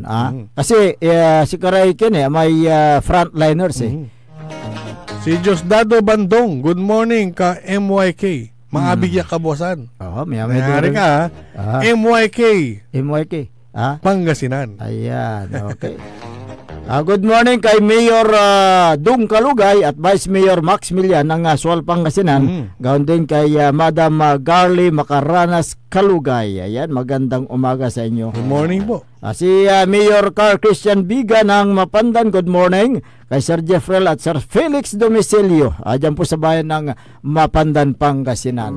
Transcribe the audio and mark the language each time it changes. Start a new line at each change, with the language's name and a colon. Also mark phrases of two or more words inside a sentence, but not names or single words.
Filipino: Kasi si Karay may frontliners Si Diosdado Bandong,
English: good morning
Filipino: ka MYK.
Pangasinan: Maabig ya kabosan. Mayari ka MYK. Pangasinan.
Filipino: Ayan, okay.
English: Good morning
Filipino: kay Mayor Dung Kalugay at Vice Mayor Max Milian ng Sual Pangasinan. Gawin din kay Madam Garly Macaranas Kalugay. Ayan, magandang umaga sa inyo.
English: Good morning po.
Filipino: Si Mayor Carl Christian Biga ng Mapandan,
English: good morning.
Filipino: Kay Sir Jeffrel at Sir Felix Domicilio. Diyan po sa bayan ng Mapandan, Pangasinan.